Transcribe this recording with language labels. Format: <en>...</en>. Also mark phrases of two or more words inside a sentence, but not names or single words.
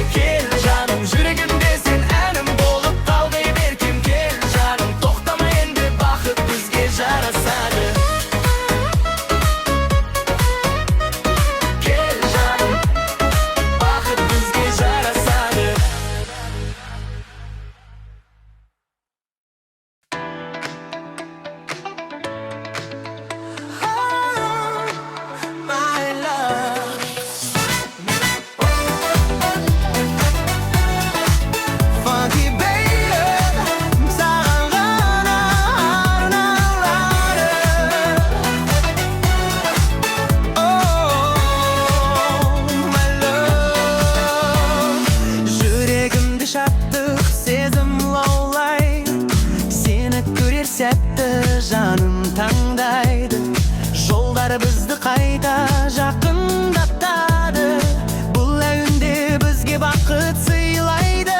<kk>Кел жаным жүрегімде сен әнім болып қалғай беркем. Кел жаным тоқтама енді, бақыт бізге жарасады. Кел жаным, бақыт бізге жарасады.</kk> <en>My love, funky baby,</en> <kk>саған ғана арналады.</kk> <en>Oh, my love,</en> <kk>жүрегімді шаттық сезім лаулай. Сені көрер сәтті жаным таңдайды. Жолдар бізді қайта жақындатады. Бұл әуенде бізге бақыт сыйлайды.</kk>